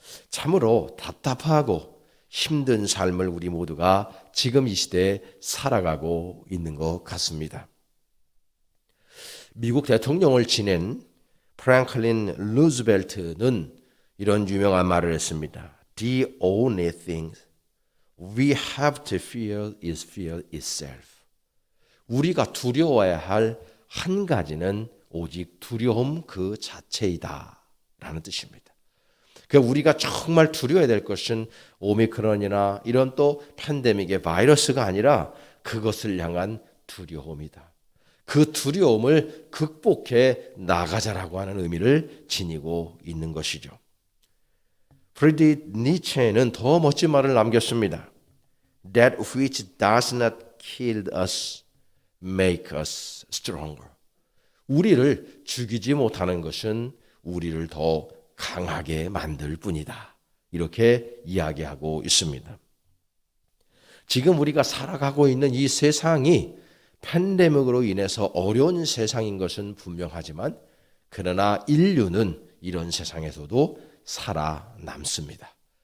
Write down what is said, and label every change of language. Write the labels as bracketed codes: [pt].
[ko] 참으로 답답하고 힘든 삶을 우리 모두가 지금 이 시대에 살아가고 있는 것 같습니다. 미국 대통령을 지낸 프랭클린 루즈벨트는 이런 유명한 말을 했습니다. [en] The only thing we have to fear is fear itself. [ko] 우리가 두려워해야 할 한 가지는 오직 두려움 그 자체이다 라는 뜻입니다. 그러니까 우리가 정말 두려워야 될 것은 오미크론이나 이런 또 팬데믹의 바이러스가 아니라 그것을 향한 두려움이다. 그 두려움을 극복해 나가자라고 하는 의미를 지니고 있는 것이죠. 프리드리히 니체는 더 멋진 말을 남겼습니다. [en] That which does not kill us make us stronger. [ko] 우리를 죽이지 못하는 것은 우리를 더 강하게 만들 뿐이다. 이렇게 이야기하고 있습니다. 지금 우리가 살아가고 있는 이 세상이 팬데믹으로 인해서 어려운 세상인 것은 분명하지만 그러나 인류는 이런 세상에서도 살아남습니다.